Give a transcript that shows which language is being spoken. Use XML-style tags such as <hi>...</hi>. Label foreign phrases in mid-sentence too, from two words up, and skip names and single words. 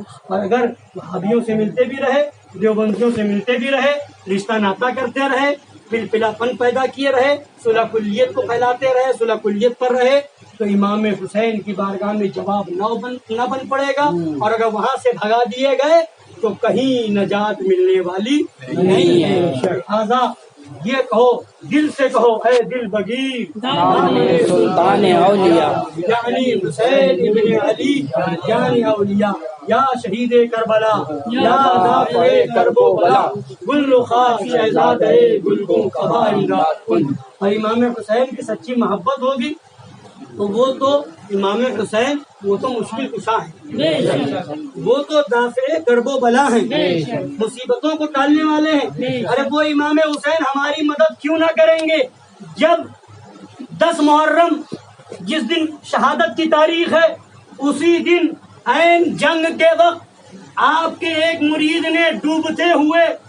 <ur>اور اگر وہابیوں سے ملتے بھی رہے، دیوبندیوں سے ملتے بھی رہے، رشتہ ناتا کرتے رہے، پلا پن پیدا کیے رہے، صلح کلیت کو پھیلاتے رہے، صلح کلیت پر رہے، تو امام حسین کی بارگاہ میں جواب نہ بن پڑے گا، اور اگر وہاں سے بھگا دیے گئے تو کہیں نجات ملنے والی نہیں ہے۔ لہٰذا یہ کہو، دل سے کہو،</ur> <fa>اے دل بگیر</fa> <ur>سلطان اولیاء یعنی حسین ابن علی یعنی اولیاء، یا شہید کربلا یا دافع کرب و بلا،</ur> <fa>گل رخا فی عزاد گلگون قبائل کن۔</fa> <ur>اور امام حسین کی سچی محبت ہوگی تو امام حسین وہ تو مشکل کشا ہے، وہ تو دافع کرب و بلا ہیں، مصیبتوں کو ٹالنے والے ہیں۔ ارے وہ امام حسین ہماری مدد کیوں نہ کریں گے جب 10 محرم جس دن شہادت کی تاریخ ہے، اسی دن عین جنگ کے وقت آپ کے ایک مرید نے ڈوبتے ہوئے</ur>